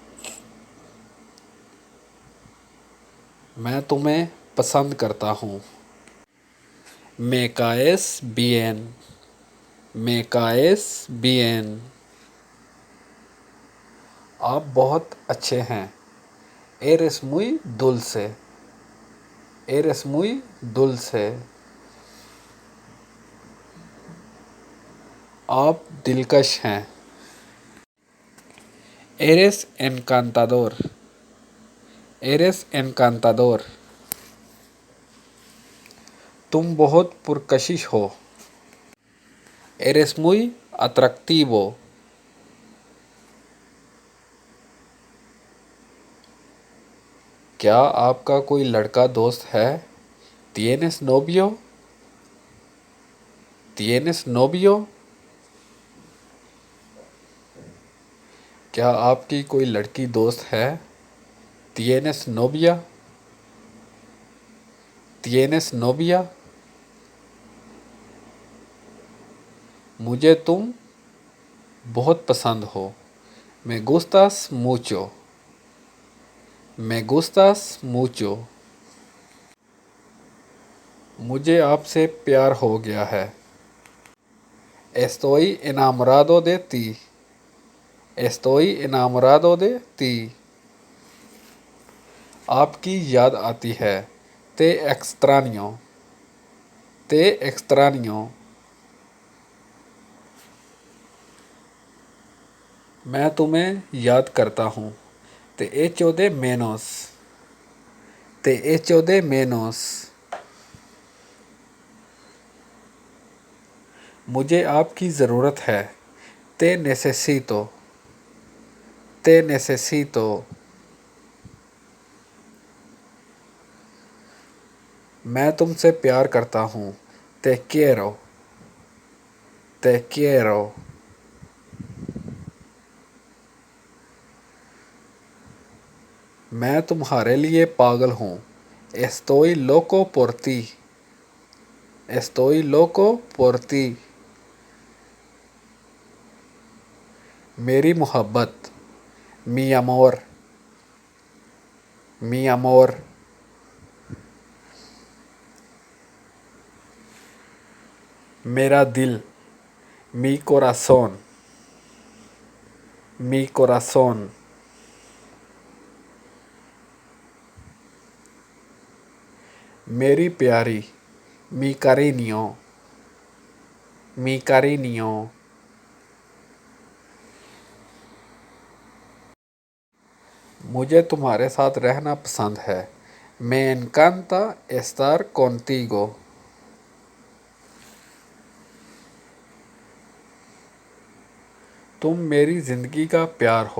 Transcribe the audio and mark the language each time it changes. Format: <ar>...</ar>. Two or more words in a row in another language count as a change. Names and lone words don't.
<hi>मैं तुम्हें पसंद करता हूँ.</hi> <es>Me caes bien. Me caes bien.</es> <hi>आप बहुत अच्छे हैं.</hi> <es>Eres muy dulce. Eres muy dulce.</es> <hi>आप दिलकश हैं.</hi> <es>Eres encantador. Eres encantador.</es> <hi>तुम बहुत पुरकशिश हो.</hi> <es>Eres muy atractivo.</es> <hi>क्या आपका कोई लड़का दोस्त है?</hi> <es>¿Tienes novio? ¿Tienes novio?</es> <hi>क्या आपकी कोई लड़की दोस्त है?</hi> <es>¿Tienes novia? ¿Tienes novia?</es> <hi>मुझे तुम बहुत पसंद हो.</hi> <es>Me gustas mucho. Me gustas mucho.</es> <hi>मुझे आपसे प्यार हो गया है.</hi> <es>Estoy enamorado de ti. Estoy enamorado de ti.</es> <hi>आपकी याद आती है.</hi> <es>Te extraño. Te extraño.</es> <hi>मैं तुम्हें याद करता हूँ.</hi> <es>Te echo de menos. Te echo de menos.</es> <hi>मुझे आपकी ज़रूरत है.</hi> <es>Te necesito. Te necesito.</es> <hi>मैं तुमसे प्यार करता हूँ।</hi> <es>te quiero, te quiero।</es> <hi>मैं तुम्हारे लिए पागल हूँ।</hi> <es>estoy loco por ti, estoy loco por ti।</es> <hi>मेरी मोहब्बत,</hi> <es>mi amor, mi amor।</es> <hi>मेरा दिल,</hi> <es>mi corazón, mi corazón।</es> <hi>मेरी प्यारी,</hi> <es>mi cariño, mi cariño।</es> <hi>मुझे तुम्हारे साथ रहना पसंद है।</hi> <es>me encanta estar contigo।</es> <hi>तुम मेरी ज़िंदगी का प्यार हो।</hi>